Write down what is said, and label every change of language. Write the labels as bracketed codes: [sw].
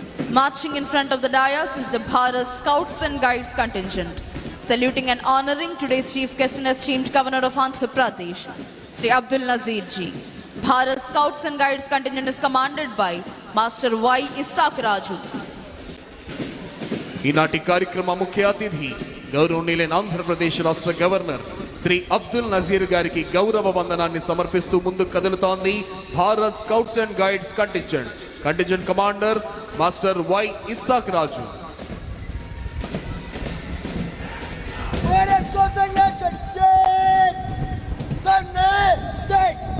[en] Marching in front of the dais is the Bharat Scouts and Guides contingent. Saluting and honoring today's chief guest and esteemed Governor of Andhra Pradesh, Sri Abdul Nazir ji. Bharat Scouts and Guides contingent is commanded by Master Y. Isaac Raju. [te] ఈనాటి కార్యక్రమ ముఖ్య అతిథి గౌరవనీయులైన ఆంధ్రప్రదేశ్ రాష్ట్ర governor Shri Abdul Nazir గారికి గౌరవ వందనాన్ని సమర్పిస్తూ ముందుకు కదులుతోంది Bharat scouts and guides contingent commander master why Isaac Raju. Parents को संगे कच्चे सन्ने देख